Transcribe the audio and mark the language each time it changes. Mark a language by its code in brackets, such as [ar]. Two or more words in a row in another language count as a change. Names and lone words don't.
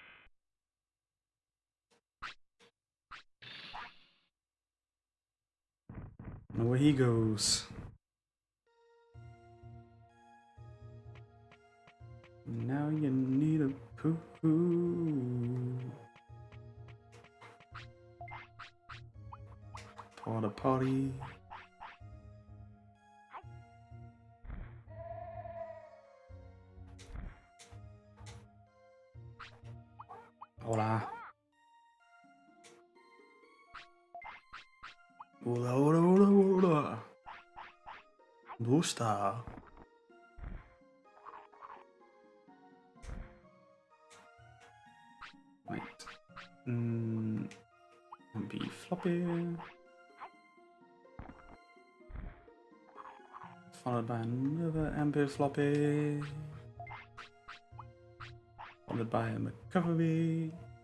[en] Away he goes. Now you need a poo-poo. Porta potty. Hola. [es] Hola, hola, hola, hola. [en] Busta. MP floppy. Followed by another MP floppy. Followed by a recovery.